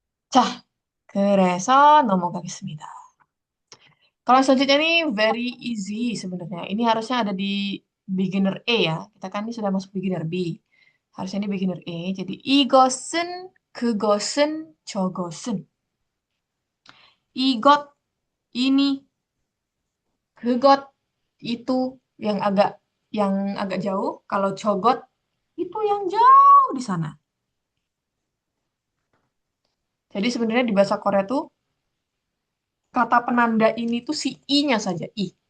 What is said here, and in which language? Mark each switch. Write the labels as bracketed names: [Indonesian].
[Korean] 자, 그래서 넘어가겠습니다. [Indonesian] Kalau selanjutnya ini [English] very easy [Indonesian] sebenarnya. Ini harusnya ada di beginner A ya. Kita kan ini sudah masuk beginner B. Harusnya ini beginner A. Jadi 이것은, 그것은, 저것은. 이것, ini, 그것, itu yang agak jauh. Kalau 저것, itu yang jauh di sana. Jadi sebenarnya di bahasa Korea tuh kata penanda ini tuh si i-nya saja, i.